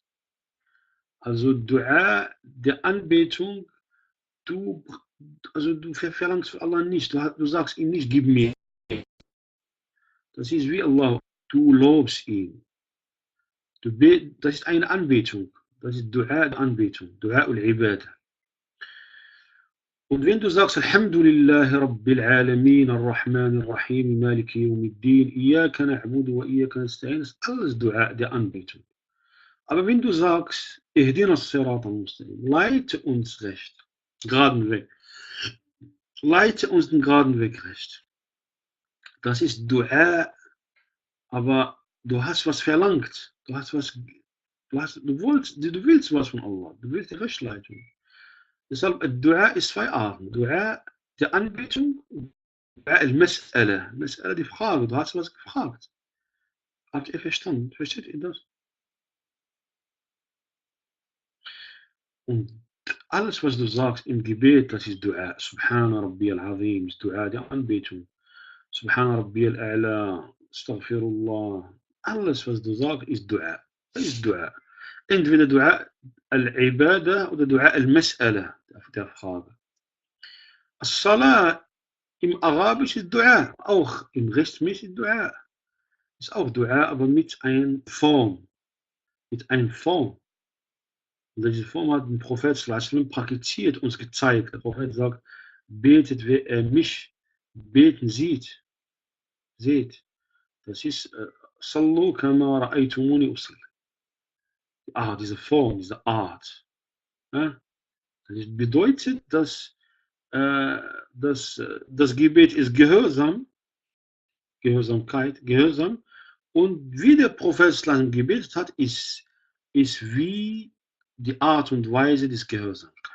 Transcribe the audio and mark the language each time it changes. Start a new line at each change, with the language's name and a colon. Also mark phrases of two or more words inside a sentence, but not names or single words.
German: Also Dua der Anbetung, du verlangst für Allah nicht. Du sagst ihm nicht, gib mir. Das ist wie Allah. Du lobst ihn. Das ist eine Anbetung. Das ist Dua der Anbetung.
Arabic: دعاء العبادة.
German: Und wenn du sagst,
Arabic: الحمد لله رب العالمين الرحمن الرحيم مالك يوم الدين إياك نعبد وإياك نستعين,
German: ist alles Dua der Anbetung. Aber wenn du sagst,
Arabic: اهدنا الصراط المستقيم,
German: leite uns recht, geraden Weg, leite uns den geraden Weg recht. Das ist Dua, aber du hast was verlangt. Du hast was, du willst was von Allah. Du willst die Rechtleitung. Deshalb, Dua ist zwei Arten. Dua der Anbetung,
Arabic: دعاء المسألة.
German: Mas'ala die Frage. Du hast was gefragt. Habt ihr verstanden? Versteht ihr das? Und alles, was du sagst im Gebet, das ist Dua.
Arabic: سبحان ربي العظيم,
German: ist Dua der Anbetung.
Arabic: سبحان ربي الأعلى أستغفر الله.
German: Alles, was du sagst, ist Dua. Das ist Dua. Entweder
Arabic: دعاء العبادة
German: oder
Arabic: دعاء المسألة,
German: der Frage. As-Salah im Arabisch ist Dua, auch im Restmäßig Dua. Ist auch Dua, aber mit einer Form. Mit einer Form. Und diese Form hat der Prophet sallam praktiziert, uns gezeigt. Der Prophet sagt, betet, wer er mich beten sieht. Seht. Das ist
Arabic: صلوا كما رأيتموني أصلي.
German: Diese Form, diese Art. Ja? Das bedeutet, dass das Gebet ist Gehorsam, Gehorsamkeit, Gehorsam. Und wie der Prophet gebetet hat, ist wie die Art und Weise des Gehorsamkeit.